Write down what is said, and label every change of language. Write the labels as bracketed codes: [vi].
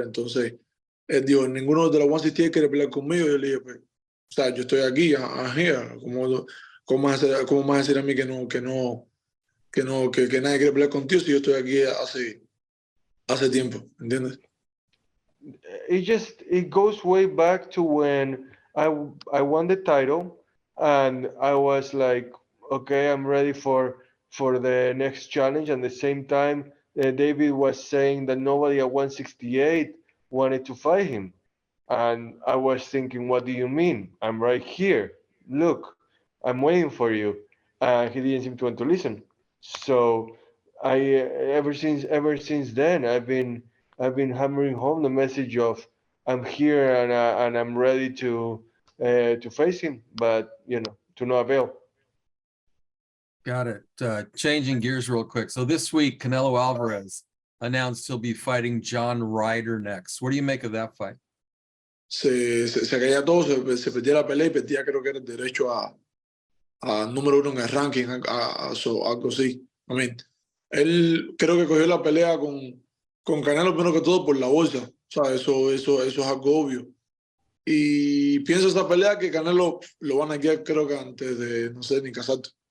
[es] Entonces, él dijo, ninguno de la 168 quiere pelear conmigo. Yo le dije, pues, o sea, yo estoy aquí, [en] I'm here. [es] ¿Cómo vas a decir a mí que nadie quiere pelear contigo si yo estoy aquí hace tiempo? ¿Entiendes? [en] It goes way back to when I won the title and I was like, okay, I'm ready for the next challenge. And at the same time, David was saying that nobody at 168 wanted to fight him. And I was thinking, what do you mean? I'm right here. Look, I'm waiting for you. And he didn't seem to want to listen. So ever since then, I've been hammering home the message of I'm here and I'm ready to face him, but to no avail. Got it. Changing gears real quick. So this week, Canelo Alvarez announced he'll be fighting John Ryder next. What do you make of that fight? [es] Se caía todo, se perdía la pelea y perdía, creo que era el derecho a número 1 en el ranking, algo así. [en] I mean, [es] él creo que cogió la pelea con Canelo primero que todo por la bolsa. O sea, eso es algo obvio. Y pienso esta pelea que Canelo lo van a guiar, creo que antes de, no sé, ni casarte.